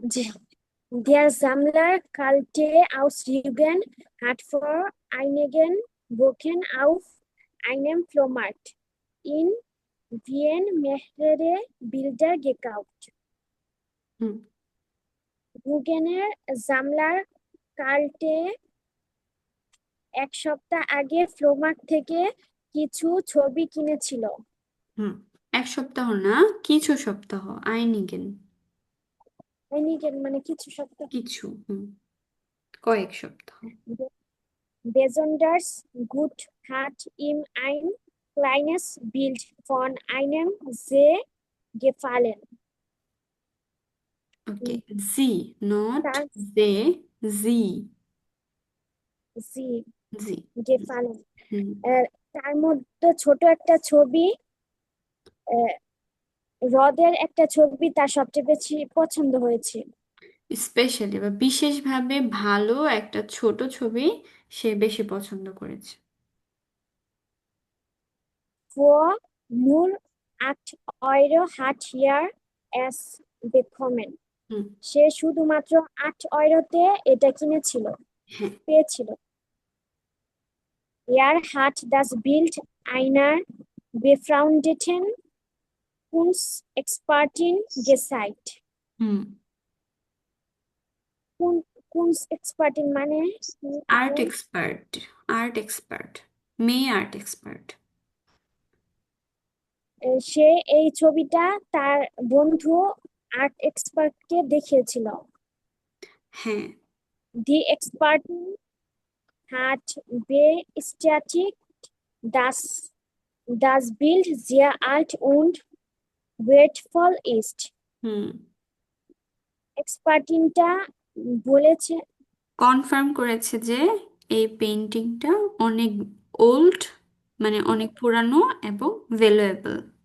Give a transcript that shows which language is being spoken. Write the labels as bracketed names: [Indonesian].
[German] যে der Sammler kalte aus Rügen hat vor einigen Wochen auf einem Flohmarkt in Wien mehrere Bilder gekauft. [Bangla] হুম। রুগেনের জামলার কাল্টে এক সপ্তাহ আগে ফ্লোমার্ক থেকে কিছু ছবি কিনেছিল। হুম। এক সপ্তাহ না, কিছু সপ্তাহ, আইনিগেন। মানে কিছু সপ্তাহ। কিছু, কয়েক সপ্তাহ। [German] Besonders gut hat ihm ein kleines Bild von einem See gefallen. [Bangla] Okay, G, not তার জে, জি। [German] See [Bangla] জি। [German] gefallen. [Bangla] হুম। তার মধ্যে ছোট একটা ছবি, আহ, হ্রদের একটা ছবি তার সবচেয়ে বেশি পছন্দ হয়েছে। স্পেশালি বা বিশেষভাবে ভালো একটা ছোট ছবি সে বেশি পছন্দ করেছে। [German] Vor nur 8 € hat er es bekommen. [Bangla] হুম। সে শুধুমাত্র 8 € এটা কিনেছিল, হ্যাঁ। পেয়েছিল। [German] Er hat das Bild einer befreundeten Kunstexpertin gezeigt. [Bangla] হুম। Kunstexpertin মানে কি আর্ট আপু? এক্সপার্ট, আর্ট এক্সপার্ট, মেয়ে আর্ট এক্সপার্ট। সে এই ছবিটা তার বন্ধু আর্ট এক্সপার্টকে দেখিয়েছিল। হ্যাঁ। [German] Die Expertin hat bestätigt, dass das Bild sehr alt und wertvoll ist. [Bangla] হুম। এক্সপার্টিনটা বলেছে, কনফার্ম করেছে যে এই পেন্টিংটা অনেক ওল্ড, মানে অনেক পুরানো এবং ভ্যালুয়েবল।